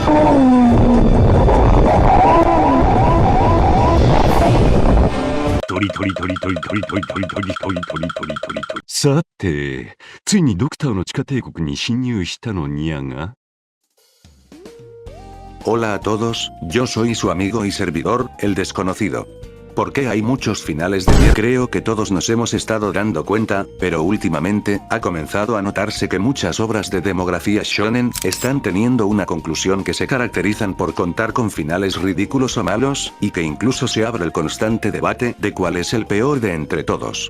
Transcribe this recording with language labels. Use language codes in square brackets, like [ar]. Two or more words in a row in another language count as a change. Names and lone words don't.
[ja] さて、ついにドクターの地下帝国に侵入したのにゃが。 [es] Hola a todos, yo soy su amigo y servidor, el desconocido. ¿Por qué hay muchos finales de mierda? Creo que todos nos hemos estado dando cuenta, pero últimamente, ha comenzado a notarse que muchas obras de demografía shonen, están teniendo una conclusión que se caracterizan por contar con finales ridículos o malos, y que incluso se abre el constante debate de cuál es el peor de entre todos.